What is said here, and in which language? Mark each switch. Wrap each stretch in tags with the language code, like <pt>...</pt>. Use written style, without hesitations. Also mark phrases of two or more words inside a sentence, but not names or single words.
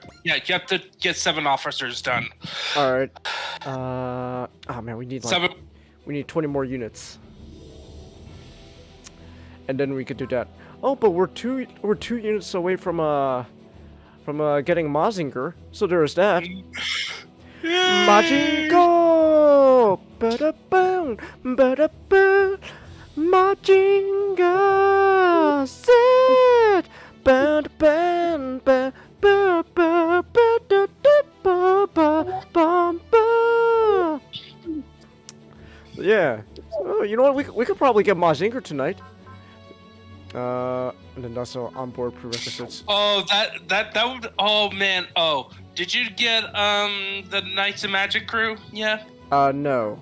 <en>Yeah, you have to get 7 officers done. Alright. Oh man, we need 7. We need 20 more units. And then we could do that. Oh, but we're two units away from getting Mazinger. So there's that. Majingo! Ba-da-boom! Ba-da-boom! Majingo! Sit! Ba-da-bam! Ba-ba-ba-ba-ba-ba-ba-ba. Yeah. Oh, you know what? We could probably get Mazinger tonight. And then also onboard prerequisites. Oh, that would. Oh man. Oh, did you get the Knights of Magic crew? Yeah. No.</en>